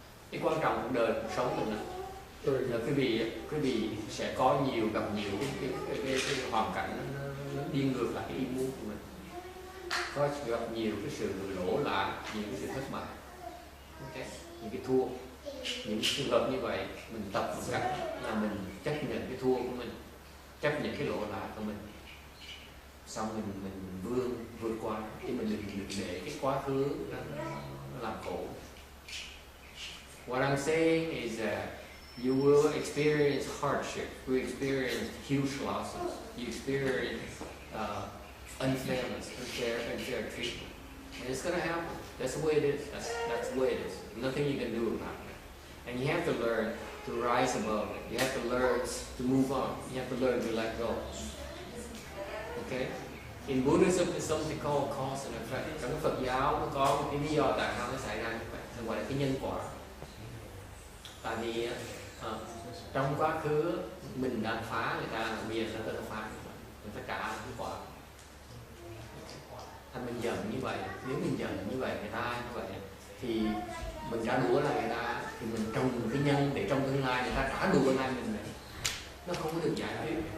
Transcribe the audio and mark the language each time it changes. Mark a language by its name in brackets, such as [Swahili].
[Vietnamese] Cái quan trọng cuộc đời, cuộc sống mình là cái vì sẽ gặp nhiều cái hoàn cảnh nó đi ngược lại cái ý muốn của mình, có gặp nhiều cái sự lỗ lại, nhiều cái sự thất bại, okay. Những cái thua, những trường hợp như vậy mình tập một cách là mình chấp nhận cái thua của mình, chấp nhận cái lỗ lại của mình, xong mình vượt qua, chứ mình đừng để cái quá khứ nó làm khổ. [English] What I'm saying is that you will experience hardship, you will experience huge losses, you experience unfairness, unfair treatment, and it's going to happen. That's the way it is. That's the way it is. Nothing you can do about it. And you have to learn to rise above it. You have to learn to move on. You have to learn to let go. Okay? In Buddhism, there's something called cause and effect. [Vietnamese] Trong Phật giáo nó có một cái lý do tại sao nó xảy ra như vậy, nó gọi là cái nhân quả. Tại vì trong quá khứ mình đã phá người ta, bây giờ nó phá người ta trả cái quả. Thành mình giận như vậy, nếu mình giận như vậy người ta như vậy thì mình trả đũa lại người ta, thì mình trồng cái nhân để trong tương lai người ta trả đũa lại mình này, nó không có được giải quyết.